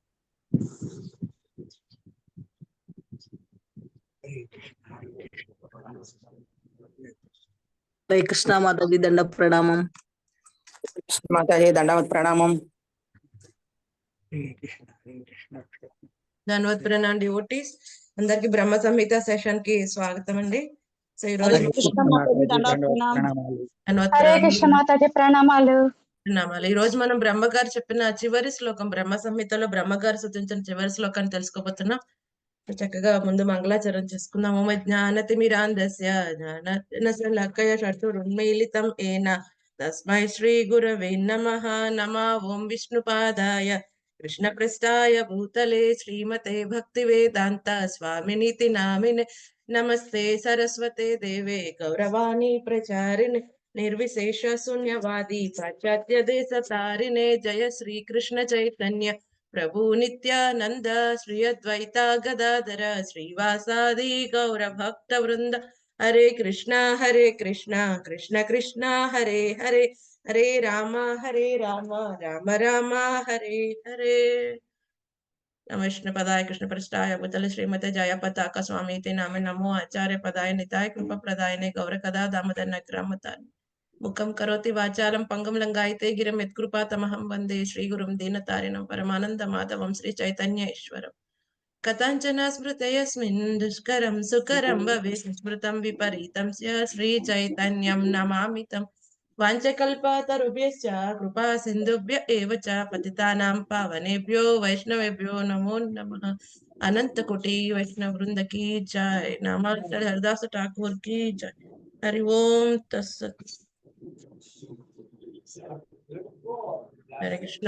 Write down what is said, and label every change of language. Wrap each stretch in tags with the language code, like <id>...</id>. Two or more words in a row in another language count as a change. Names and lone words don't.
<te>హరే కృష్ణ మాతాజీ దండవత్ ప్రణామం। మాతాజీ దండవత్ ప్రణామం। దండవత్ ప్రణామ్ డివోటీస్ అందరి కీ బ్రహ్మ సంహిత సెషన్ కీ స్వాగతం అండి। సో ఈ हरे రోజు కృష్ణ మాతాజీ దండవత్ ప్రణామ్। दंडवत हरे प्रणाम కృష్ణ మాతాజీ ప్రణామాలు। ప్రణామాలు। ఈ రోజు మనం బ్రహ్మగారు చెప్పిన చివరి శ్లోకం బ్రహ్మ సంహితలో బ్రహ్మగారు సూచించిన చివరి శ్లోకాన్ని తెలుసుకోబోతున్నాం। చక్కగా ముందు మంగళాచరణ చేసుకుందాం।</te> <sa>ఓం జ్ఞానతిమిరాంధస్య జ్ఞానశలాకయ చక్షురున్మీలితం ఏన తస్మై శ్రీ గురవే నమః। నమః ఓం విష్ణుపాదాయ కృష్ణప్రస్థాయ భూతలే శ్రీమతే భక్తివేదాంత స్వామినితి నామినే నమస్తే సరస్వతే దేవే గౌరవాణి ప్రచారిణి నిర్విశేష శూన్యవాది పాశ్చాత్య దేశ తారిణే జయ శ్రీ కృష్ణ చైతన్య प्रभु नित्यानंद श्री अद्वैता गदाधर श्रीवासादि गौर भक्त वृंद हरे कृष्णा कृष्ण कृष्ण हरे हरे हरे राम राम राम हरे हरे। नमः पदाय कृष्ण पृष्ठाय भूतले श्रीमते जया पताका स्वामी ते नामे नमो आचार्य पदाय निताय कृपा प्रदायने गौर कदा दामोदर नक्रमतानि मुखम करोति वाचालं पंगम लंगायते गिरं यत्कृपातमहं वन्दे श्रीगुरुं दीनतारिणं परमानंद माधवं श्री चैतन्य ईश्वरम्। कथञ्चन स्मृतयस्मिन् दुष्करं सुकरं भवेत् स्मृतं विपरीतं स्य श्री चैतन्यं नमामि तम्। वाञ्छकल्पतरुभ्यश्च कृपा सिन्धुभ्य एव च पतितानां पावनेभ्यो वैष्णवेभ्यो नमो नमः।</sa> <hi>अनंत कोटि वैष्णव वृंद की जय। नमः हरदास ठाकुर की जय।</hi> <sa>हरि ओम तत्सत्।</sa> <te>హరే కృష్ణ।</te>